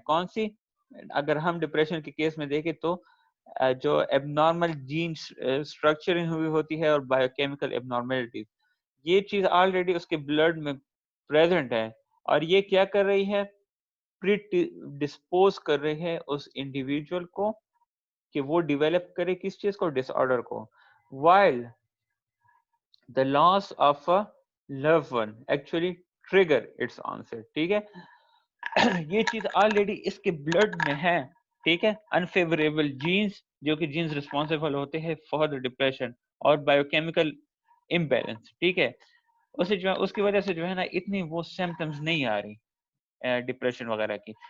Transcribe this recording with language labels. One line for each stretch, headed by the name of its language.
Urdu: کون سی؟ اگر ہم ڈپریشن کے کیس میں دیکھیں تو جو ایب نارمل جین اسٹرکچرنگ ہوئی ہوتی ہے اور بایو کیمیکل ایب نارملٹیز یہ چیز آلریڈی اس کے بلڈ میں پریزنٹ ہے اور یہ کیا کر رہی ہے ڈسپوز کر رہی ہے اس انڈیویجول کو کہ وہ ڈیولپ کرے کس چیز کو ڈس آرڈر کو.
English: while the loss of a loved one actually trigger its onset.
Urdu: ٹھیک ہے. یہ چیز آلریڈی اس کے بلڈ میں ہے. ٹھیک ہے.
English: unfavorable genes
Urdu: جو کہ جینز رسپانسبل ہوتے ہیں فار ڈپریشن اور بایوکیمیکل امبیلنس. ٹھیک ہے, اسے جو ہے اس کی وجہ سے جو ہے نا اتنی وہ سمپٹمز نہیں آ رہی ڈپریشن وغیرہ کی.